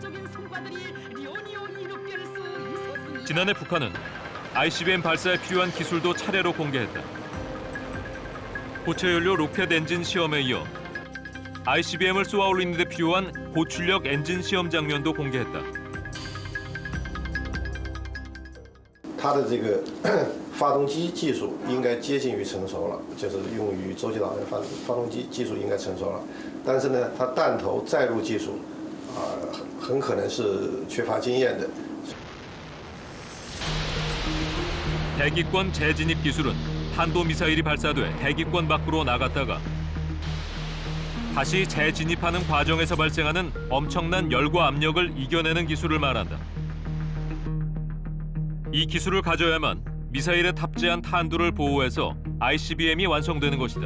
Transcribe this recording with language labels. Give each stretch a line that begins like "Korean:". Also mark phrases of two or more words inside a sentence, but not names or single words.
Korean: 지난해 북한은 ICBM 발사에 필요한 기술도 차례로 공개했다. 고체연료 로켓 엔진 시험에 이어 ICBM을 쏘아 올리는 데 필요한 고출력 엔진 시험 장면도 공개했다.
Chinese: 它的这个发动机技术应该接近于成熟了，就是用于洲际导弹发动机技术应该成熟了，但是呢，它弹头载入技术很可能是缺乏经验的。
Korean: 대기권 재진입 기술은 탄도미사일이 발사돼 대기권 밖으로 나갔다가 다시 재진입하는 과정에서 발생하는 엄청난 열과 압력을 이겨내는 기술을 말한다. 이 기술을 가져야만 미사일에 탑재한 탄두를 보호해서 ICBM이 완성되는 것이다.